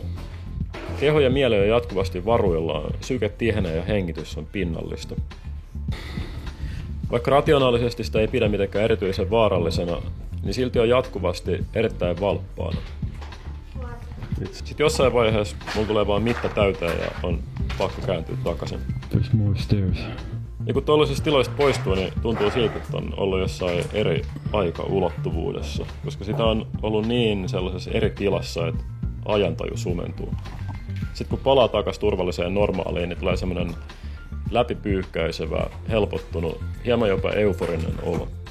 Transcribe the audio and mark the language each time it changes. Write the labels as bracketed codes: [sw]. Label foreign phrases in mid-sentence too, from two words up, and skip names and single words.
[fi] Keho ja mieli on jatkuvasti varuillaan, syke tihenee ja hengitys on pinnallista. Vaikka rationaalisesti sitä ei pidä mitenkään erityisen vaarallisena, niin silti on jatkuvasti erittäin valppaana. Sitten jossain vaiheessa mulla tulee vaan mitta täyteen ja on pakko kääntyä takaisin. [en] There's more stairs. [fi] Ja kun tuollaisista tiloista poistuu, niin tuntuu siltä, että on ollut jossain eri aikaulottuvuudessa, koska sitä on ollut niin sellaisessa eri tilassa, että ajantaju sumentuu. Sitten kun palaa takaisin turvalliseen normaaliin, niin tulee semmoinen läpipyyhkäisevä, helpottunut, hieman jopa euforinen olo.